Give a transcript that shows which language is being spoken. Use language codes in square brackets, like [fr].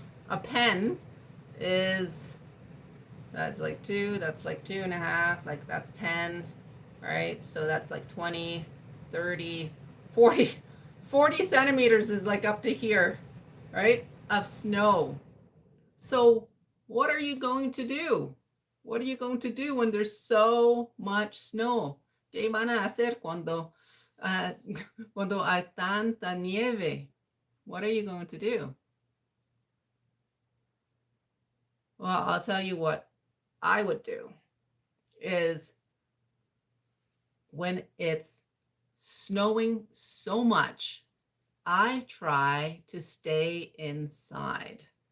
[en] A pen is, that's like two, that's like 2.5, like that's 10, right? So that's like 20, 30, 40. 40 centimeters is like up to here, right? Of snow. So what are you going to do? What are you going to do when there's so much snow? [es] ¿Qué van a hacer uh, cuando hay tanta nieve? [en] What are you going to do? Well, I'll tell you what I would do is when it's snowing so much, I try to stay inside.